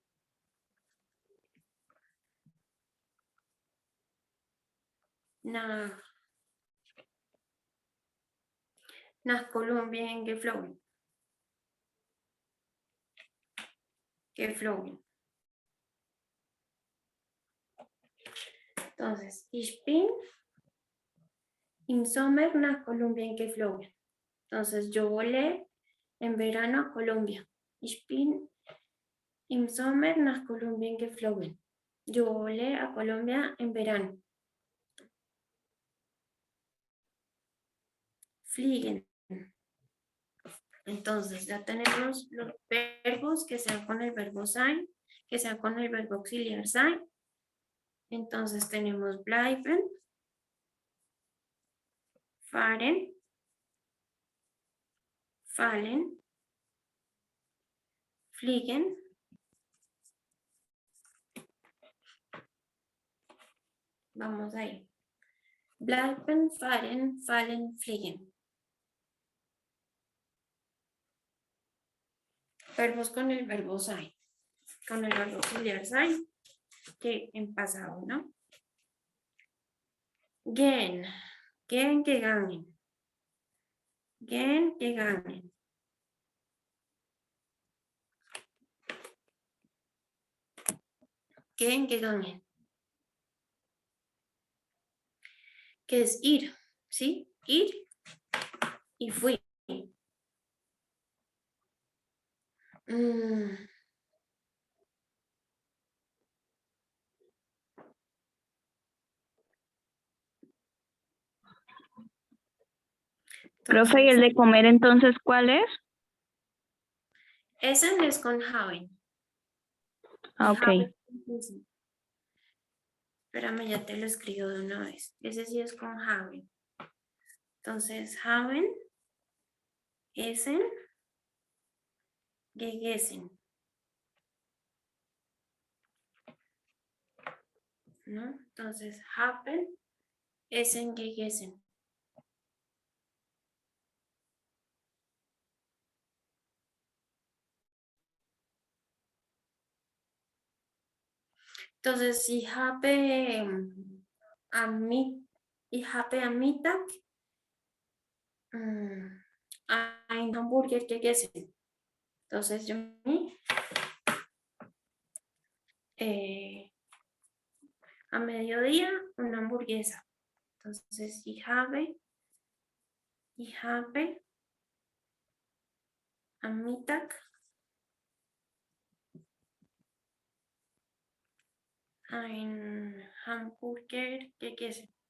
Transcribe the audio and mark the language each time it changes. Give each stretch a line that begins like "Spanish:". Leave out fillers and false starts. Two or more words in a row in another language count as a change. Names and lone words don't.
German: Nach Kolumbien geflogen. Geflogen. Entonces, ich bin im Sommer nach Kolumbien geflogen.
Spanish: Entonces, yo volé en verano a Colombia.
German: Ich bin im Sommer nach Kolumbien geflogen.
Spanish: Yo volé a Colombia en verano.
German: Fliegen.
Spanish: Entonces, ya tenemos los verbos que sean con el verbo sein, que sean con el verbo auxiliar sein. Entonces, tenemos
German: bleiben, fahren, fallen, fliegen,
Spanish: vamos ahí.
German: Bleiben, fahren, fallen, fliegen.
Spanish: Verbos con el verbo sein, con el verbo auxiliar sein, que en pasado, ¿no?
German: Gehen, gehen, gegangen. Gehen, gegangen. Gehen, gegangen.
Spanish: Que es ir, ¿sí? Ir y fui. Profe, ¿y el de comer entonces cuál es? Essen es con haben. Ah, ok. Espérame, ya te lo escribo de una vez. Ese sí es con haben.
German: Entonces, haben, essen, gegessen.
Spanish: ¿No? Entonces,
German: haben, essen, gegessen. Entonces, ich habe am Mittag ein Hamburger gegessen.
Spanish: Entonces, yo a mediodía una hamburguesa. Entonces,
German: ich habe am Mittag ein Hamburger gegessen.